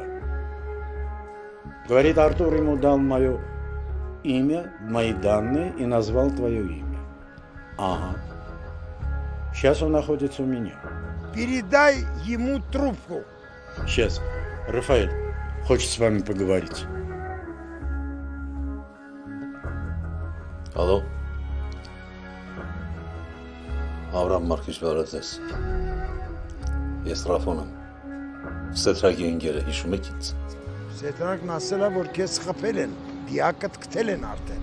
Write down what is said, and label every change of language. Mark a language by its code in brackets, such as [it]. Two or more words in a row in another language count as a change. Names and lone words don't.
[ru] Говорит, Артур ему дал мое имя, мои данные и назвал твое имя. Ага. Сейчас он находится у меня. Передай ему трубку. Сейчас. Рафаэль хочет с вами поговорить. [hy] Ալո։ Ավրամ Մարկիչ բարեձեզ։ Ես Ռաֆոն եմ։ Սեթրագի ընկերը հիշում եք ինձ։ Սետրակն ասել է, որ քեզ խփել են, դիակդ գտել են արդեն։